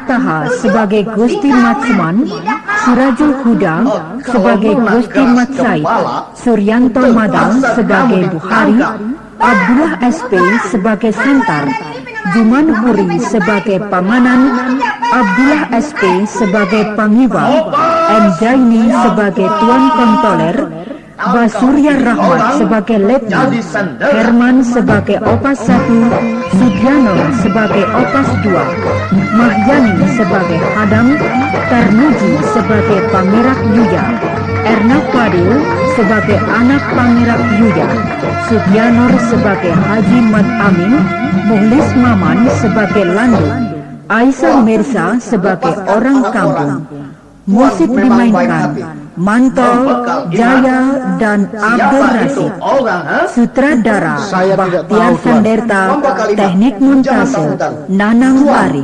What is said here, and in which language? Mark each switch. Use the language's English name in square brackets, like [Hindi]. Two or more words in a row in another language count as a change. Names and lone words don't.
[Indonesian] Taha sebagai Gusti Matsuman, Sirajul Huda sebagai Gusti Matsaid, Suryanto Madang sebagai Buhari, Abdullah SP sebagai Santar, Juman Huri sebagai Pamanan, Abdullah SP sebagai Pangiwa, M. Jaini sebagai Tuan Kontoler, Basurya Rahmat sebagai Letnan, Herman sebagai Opas 1, Sudiano sebagai Opas 2, Mahyani sebagai Hadam, Tarmuji sebagai Pangerak Yuya, Erna Fadil sebagai anak Pangerak Yuya, Sudianor sebagai Haji Mat Amin, Muhlis Maman sebagai Landu, Aisyah Mirza sebagai orang kampung. Musik dimainkan Mantol, Jaya, dan Abdul Rasid. Sutradara Bahtiar Sanderta, teknik montase Nanang Arif.